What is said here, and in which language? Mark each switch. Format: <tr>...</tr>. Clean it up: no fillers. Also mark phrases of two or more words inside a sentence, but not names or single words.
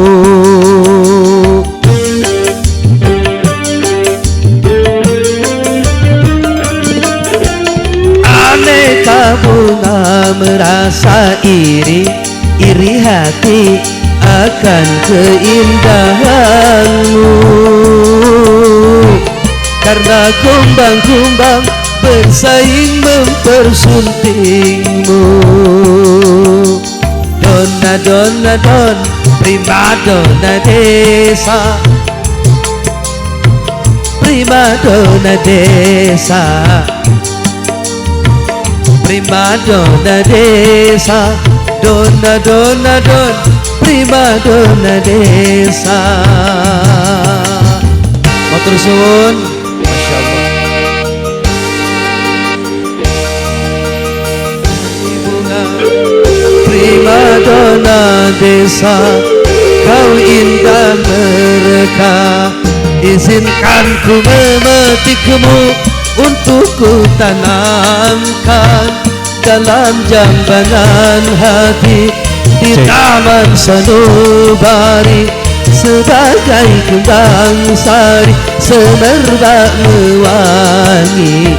<id>Aneka bunga merasa iri hati akan keindahanmu, karena kumbang-kumbang bersaing mempersuntingmu. Dona dona don, prima dona desa, prima dona desa, prima dona desa. Dona dona don, prima dona desa.</id> <jv>Matur suwun,</jv> <ar>masya Allah.</ar> <id>Bunga prima dona desa, kau indah mereka. Izinkan ku memetikmu untuk ku tanamkan dalam jambangan hati di taman Sanubari, sebagai kembang sari semerbak mewangi.</id>